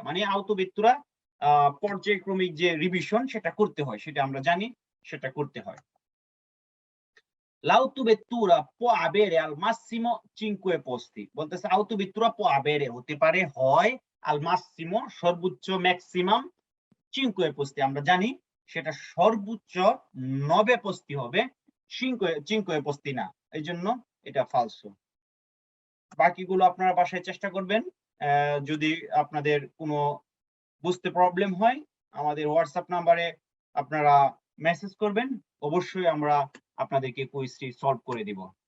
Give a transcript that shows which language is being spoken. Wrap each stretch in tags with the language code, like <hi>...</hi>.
<bn>মানে autovettura পর্যায়ক্রমিক যে রিভিশন সেটা করতে হয়, সেটা আমরা জানি, সেটা করতে হয়।</bn> <it>L'autovettura può avere al massimo 5 posti।</it> <bn>বলতেছে autovettura</bn> <it>può avere</it> <bn>হতে পারে, হয়</bn> <it>al massimo</it> <bn>সর্বোচ্চ, ম্যাক্সিমাম 5 posti আমরা জানি সেটা সর্বোচ্চ 9 posti হবে, 5 posti না, এই জন্য এটা ফালসো। বাকিগুলো আপনারা বাসায় চেষ্টা করবেন। যদি আপনাদের কোনো বুঝতে প্রবলেম হয় আমাদের হোয়াটসঅ্যাপ নাম্বারে আপনারা মেসেজ করবেন, অবশ্যই আমরা আপনাদেরকে কুইজটি সলভ করে দিব।</bn>